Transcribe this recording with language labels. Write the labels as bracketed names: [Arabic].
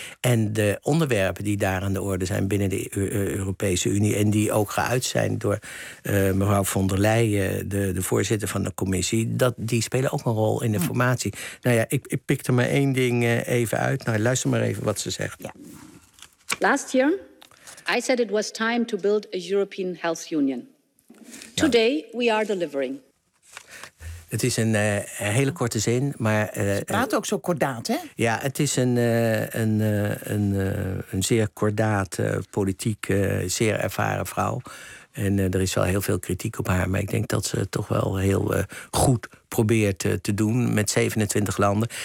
[Dutch] En de onderwerpen die daar aan de orde zijn binnen de Europese Unie en die ook geuit zijn door mevrouw von der Leyen, de voorzitter van de commissie, die spelen ook een rol in de formatie. Nou ja, ik pik er maar één ding even uit. Nou, luister maar even wat ze zegt. Ja. [English] Last year, I said it was time to build a European Health Union. Ja. Today we are delivering. [Dutch] Het is een hele korte zin, maar... Ze praat ook zo kordaat, hè? Ja, het is een zeer kordaat, politiek, zeer ervaren vrouw. En er is wel heel veel kritiek op haar, maar ik denk dat ze het toch wel heel goed probeert te doen met 27 landen.